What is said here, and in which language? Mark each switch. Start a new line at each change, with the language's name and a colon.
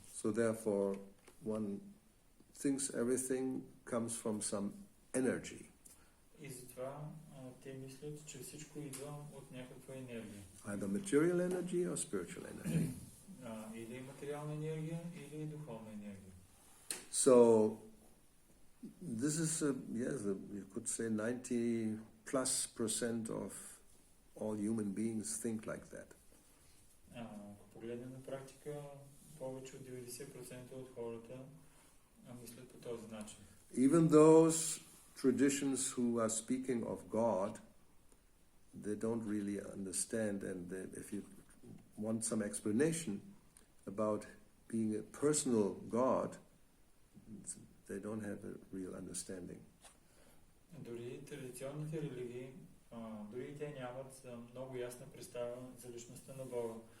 English: So therefore one thinks everything comes from some energy.
Bulgarian: И затова те мислят, че всичко идва от някаква енергия.
English: Either material energy or spiritual energy.
Bulgarian: Или материална енергия, или духовна енергия.
English: So this is you could say 90+% of all human beings think like that.
Bulgarian: Ако погледнем на практика, повече от 90% от хората мислят по този начин.
English: Even those traditions who are speaking of God, they don't really understand, and if you want some explanation about being a personal God, they don't have a real understanding.
Bulgarian: Дори традиционните религии, дори те нямат много ясна представа за личността на Бога.